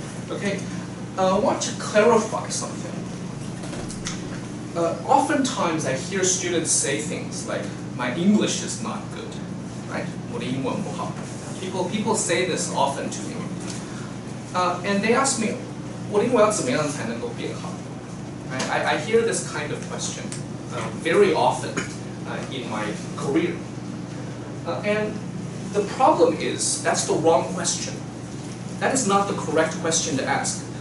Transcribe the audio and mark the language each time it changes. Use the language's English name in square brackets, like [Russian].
[English] Okay, I want to clarify something. Oftentimes I hear students say things like, my English is not good, right? [Chinese] 我的英文不好. [English] People say this often to me. And they ask me, [Chinese] 我的英文要怎么样才能够变好? [English] I hear this kind of question very often in my career. And the problem is, that's the wrong question. That is not the correct question to ask.